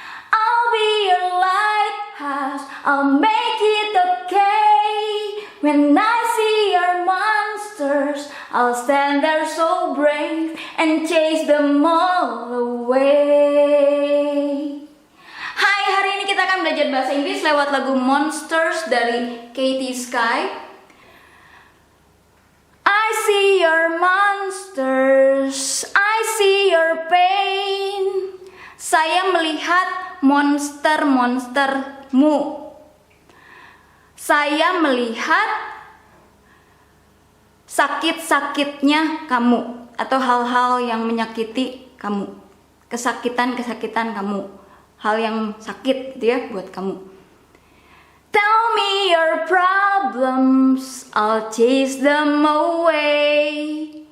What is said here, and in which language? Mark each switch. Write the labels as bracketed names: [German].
[English] I'll be your lighthouse, I'll make it okay. When I see your monsters, I'll stand there so brave and chase them all away. [Indonesian] Hai, hari ini kita akan belajar bahasa Inggris lewat lagu Monsters dari Katy Sky. [English] I see your monsters, I see your pain. [Indonesian] Saya melihat monster-monstermu. Saya melihat sakit-sakitnya kamu atau hal-hal yang menyakiti kamu, kesakitan-kesakitan kamu, hal yang sakit gitu ya buat kamu. [English] Tell me your problems, I'll chase them away.